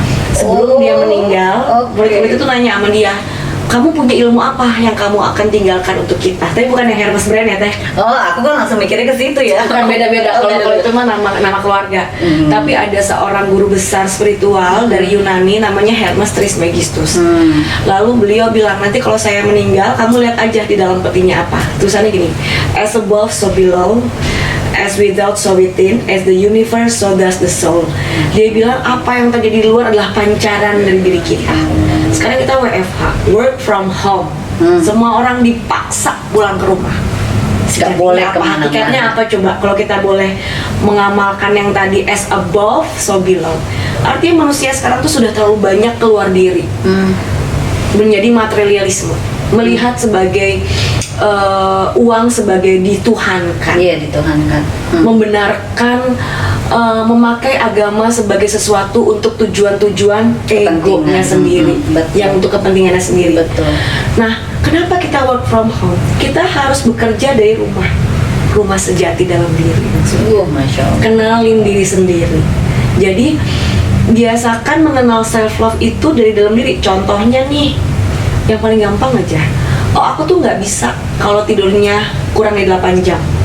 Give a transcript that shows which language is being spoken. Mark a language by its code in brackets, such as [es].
[id] Sebelum dia meninggal, murid-murid itu nanya sama dia, kamu punya ilmu apa yang kamu akan tinggalkan untuk kita? Tapi bukan yang Hermes brand ya Teh. Oh, aku kan langsung mikirnya ke situ ya. Bukan, beda-beda. Kalau itu mah nama keluarga. Tapi ada seorang guru besar spiritual dari Yunani namanya Hermes Trismegistus. Lalu beliau bilang, nanti kalau saya meninggal, kamu lihat aja di dalam petinya apa. Tulisannya gini, [en] as above so below, as without so within, as the universe so does the soul. [id] Dia bilang apa yang terjadi di luar adalah pancaran dari diri kita. Sekarang kita WFH, work from home. Semua orang dipaksa pulang ke rumah. Nggak boleh kemana-mana. Hakikatnya apa coba? Kalau kita boleh mengamalkan yang tadi [en] as above so below, [id] artinya manusia sekarang tuh sudah terlalu banyak keluar diri, menjadi materialisme, melihat sebagai uang sebagai dituhankan, Iya, dituhankan. membenarkan memakai agama sebagai sesuatu untuk tujuan-tujuan egonya Kepentingan. sendiri, Betul. yang untuk kepentingannya sendiri. Betul. Nah, kenapa kita [en] work from home? [id] Kita harus bekerja dari rumah sejati dalam diri. Masya Allah. Kenalin diri sendiri. Jadi biasakan mengenal self love itu dari dalam diri. Contohnya nih, yang paling gampang aja. Oh, aku tuh nggak bisa kalau tidurnya kurang dari 8 jam.